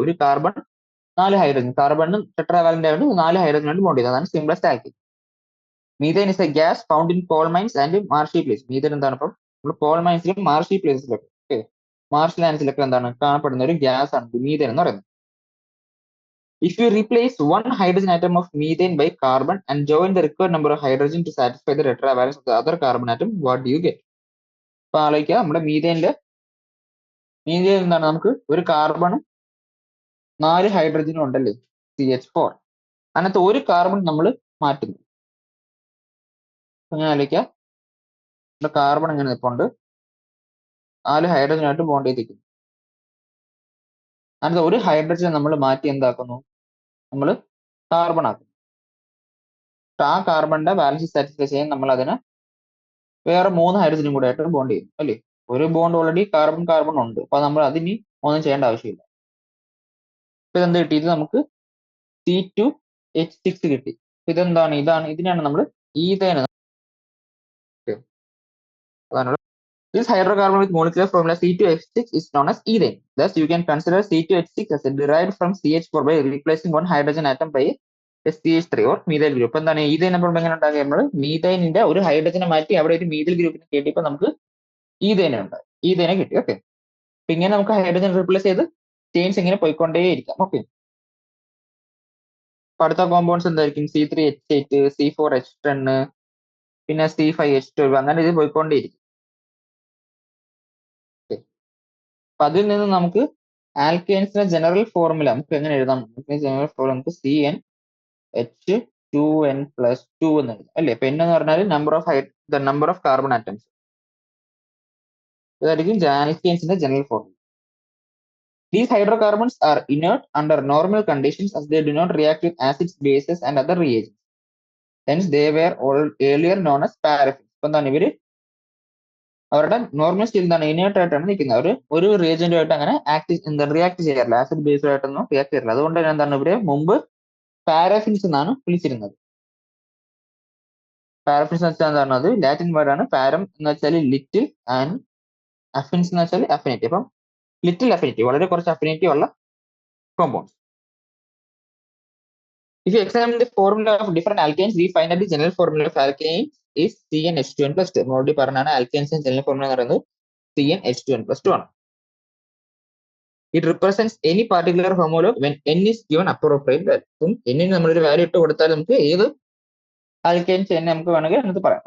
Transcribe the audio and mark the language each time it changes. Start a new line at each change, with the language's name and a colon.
Malayalam: ഒരു carbon 4 hydrogen, കാർബണും ടെട്രാവാലന്റ് ആയിട്ട് 4 hydrogen ആയിട്ട് ബോണ്ട് ചെയ്തത്, അതാണ് simplest alkyne.
English: Methane is a gas found in coal mines and marshy place.
Malayalam: Methane എന്താണ്? ഇപ്പം നമ്മൾ കോൾ മൈൻസിലും മാർഷി പ്ലേസിലൊക്കെ, ഓക്കെ, മാർഷ് ലാൻഡ്സിലൊക്കെ എന്താണ് കാണപ്പെടുന്ന ഒരു ഗ്യാസ് ആണ് മീഥേൻ എന്ന് പറയുന്നത്.
English: If you replace one hydrogen atom of methane by carbon and join the required number of hydrogen to satisfy the tetravalence of the other carbon atom, what do you get?
Malayalam: അപ്പൊ ആലോചിക്കുക, നമ്മുടെ methane എന്താണ്? നമുക്ക് ഒരു കാർബണും 4 ഹൈഡ്രജനും ഉണ്ടല്ലേ, CH4. അതിനകത്ത് ഒരു കാർബൺ നമ്മൾ മാറ്റുന്നു. അങ്ങനെ ആലോചിക്കുക, നമ്മുടെ കാർബൺ ഇങ്ങനെ നിൽപ്പുണ്ട്, 4 ഹൈഡ്രജനായിട്ട് ബോണ്ട് ചെയ്തിരിക്കുന്നു. അതിനകത്ത് ഒരു ഹൈഡ്രജൻ നമ്മൾ മാറ്റി എന്താക്കുന്നു? നമ്മൾ കാർബൺ ആക്കും. ആ കാർബണിന്റെ ബാലൻസ് സാറ്റിസ്ഫൈ ചെയ്യാൻ നമ്മൾ അതിന് വേറെ 3 ഹൈഡ്രജനും കൂടെ ആയിട്ട് ബോണ്ട് ചെയ്യും അല്ലേ? ഒരു ബോണ്ട് ഓൾറെഡി കാർബൺ കാർബൺ ഉണ്ട്, അപ്പൊ നമ്മൾ അതിന് ഒന്നും ചെയ്യേണ്ട ആവശ്യമില്ല. ഇപ്പൊ ഇതെന്ത് കിട്ടി? ഇത് നമുക്ക് C2H6 കിട്ടി. ഇതെന്താണ്? ഇതിനാണ് നമ്മൾ ethane.
English: This hydrocarbon with molecular formula C2H6 is known as ethane. Thus, you can consider C2H6 as derived from CH4 by replacing one hydrogen atom by a CH3 or methyl group.
Malayalam: എന്താണ് ethane? നമ്മൾ എങ്ങനെ ഉണ്ടാക്കുക? നമ്മൾ മീഥൈനിന്റെ ഒരു ഹൈഡ്രജനെ മാറ്റി അവിടെ ഒരു methyl ഗ്രൂപ്പിനെ കിട്ടിയപ്പോൾ നമുക്ക് ഈഥേനെ കിട്ടി. ഓക്കെ, അപ്പൊ ഇങ്ങനെ നമുക്ക് ഹൈഡ്രജൻ റീപ്ലേസ് ചെയ്ത് ചെയിൻസ് ഇങ്ങനെ പോയിക്കൊണ്ടേയിരിക്കാം. ഓക്കെ, അടുത്ത കോമ്പൗണ്ട്സ് എന്തായിരിക്കും? C3H8, C4H10, പിന്നെ C5H12, അങ്ങനെ ഇത് പോയിക്കൊണ്ടേയിരിക്കും. അപ്പൊ അതിൽ നിന്ന് നമുക്ക് ആൽക്കൈൻസിന്റെ ജനറൽ ഫോർമുല നമുക്ക് എങ്ങനെ എഴുതാം? ജനറൽ ഫോർമുല നമുക്ക് CnH2n+2 എന്ന് എഴുതാം അല്ലേ? അപ്പൊ എന്ന് പറഞ്ഞാൽ നമ്പർ ഓഫ് കാർബൺ ആറ്റംസ്. ഇതായിരിക്കും ആൽക്കൈൻസിന്റെ general formula.
English: These hydrocarbons are inert under normal conditions as they do not react with acids, bases and other reagents. Hence, they were earlier known as paraffins.
Malayalam: ഇപ്പൊ എന്താണ് ഇവര് അവരുടെ normal സ്റ്റേറ്റിൽ എന്താണ് inert ആയിട്ടാണ് നിൽക്കുന്നത്. അവർ ഒരു റിയേജന്റുമായിട്ട് അങ്ങനെ റിയാക്ട് ചെയ്യാറില്ല, ആസിഡ് ബേസുമായിട്ടൊന്നും റിയാക്ട് ചെയ്യാറില്ല. അതുകൊണ്ട് തന്നെ എന്താണ് ഇവരെ മുമ്പ് പാരാഫിൻസ് എന്നാണ് വിളിച്ചിരുന്നത്. പാരാഫിൻസ് എന്ന് വെച്ചാൽ എന്താണ്? അത് ലാറ്റിൻ വേർഡ് ആണ്. പാരം എന്ന് വെച്ചാൽ ലിറ്റിൽ ആൻഡ് അഫിൻസ് എന്ന് വെച്ചാൽ അഫിനിറ്റി. അപ്പം ലിറ്റിൽ അഫിനിറ്റി, വളരെ കുറച്ച് അഫിനിറ്റി ഉള്ള compounds.
English: If you examine the formula of different alkanes, we find that the general formula of alkanes is CnH2n+2.
Malayalam: Already പറഞ്ഞാണ് ആൽക്കൈൻസിന്റെ ജനറൽ ഫോർമുല എന്ന് പറയുന്നത് CnH2n+2 ആണ്.
English: It represents any particular homologue when n is given appropriate value.
Malayalam: അപ്പം n ന് നമ്മളൊരു value ഇട്ട് കൊടുത്താൽ നമുക്ക് ഏത് ആൽക്കൈൻസ് n നമുക്ക് വേണമെങ്കിൽ എന്നിട്ട് പറയാം.